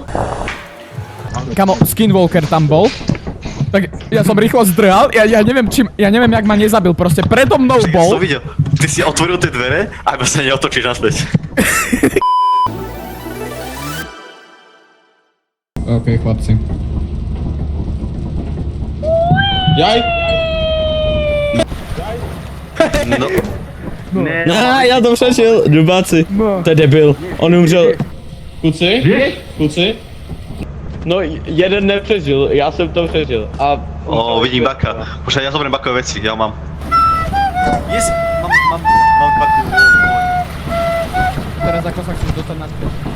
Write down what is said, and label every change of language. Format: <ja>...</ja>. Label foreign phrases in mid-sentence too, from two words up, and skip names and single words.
<sk>Kamo, Skinwalker tam bol. Tak ja som rýchlo zdrhal, ja neviem, jak ma nezabil, proste predo mnou Ja bol. som videl, ty si otvoril tie dvere a iba sa neotočíš naspäť. OK, chlapci. Jaj!</sk> <cs>No, Já to přežil, dubáci. To je debil, on umřel. Kluci? No, jeden nepřežil, já jsem to přežil. A...</cs> <sk>vidím baka. Počkaj, ja zoberiem bakové veci, ja ho mám. Yes, mám baku. Teraz ako sa chceš dostať naspäť?</sk>